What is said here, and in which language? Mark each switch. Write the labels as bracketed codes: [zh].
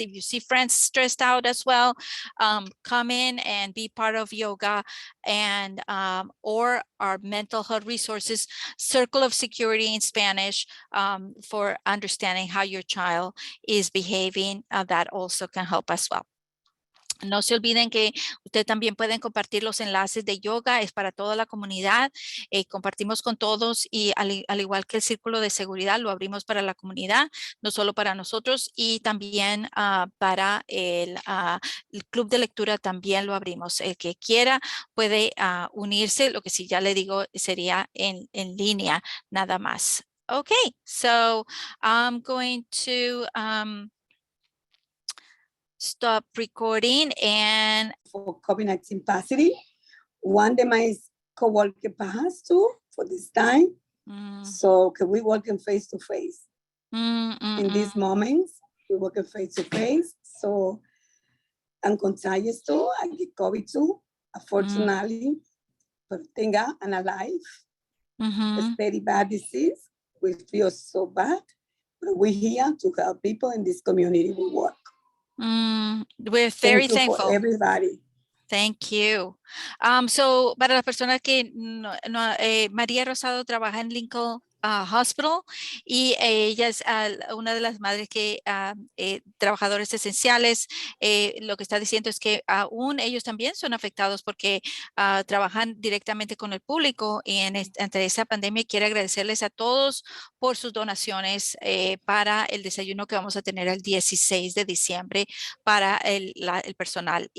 [en] If you see friends stressed out as well, come in and be part of yoga, and or our mental health resources, Circle of Security in Spanish, for understanding how your child is behaving. That also can help as well. [es] No se olviden que ustedes también pueden compartir los enlaces de yoga, es para toda la comunidad. Compartimos con todos, y al igual que el círculo de seguridad, lo abrimos para la comunidad, no solo para nosotros, y también para el club de lectura también lo abrimos. El que quiera puede unirse, lo que sí ya le digo sería en línea nada más. [en] Okay, so I'm going to stop recording. And for COVID-19 positive. One de my co-worker passed too for this time. So can we work in face to face? In these moments, we work in face to face. So I'm contagious too. I get COVID too. Unfortunately, but thank God I'm alive. It's very bad disease. We feel so bad, but we're here to help people in this community we work. We're very thankful for everybody. Thank you. [es] So para las personas que María Rosado trabaja en Lincoln Hospital, y ella es una de las madres que trabajadores esenciales. Lo que está diciendo es que aún ellos también son afectados porque trabajan directamente con el público, y ante esa pandemia quiere agradecerles a todos por sus donaciones para el desayuno que vamos a tener el 16 de diciembre para el personal.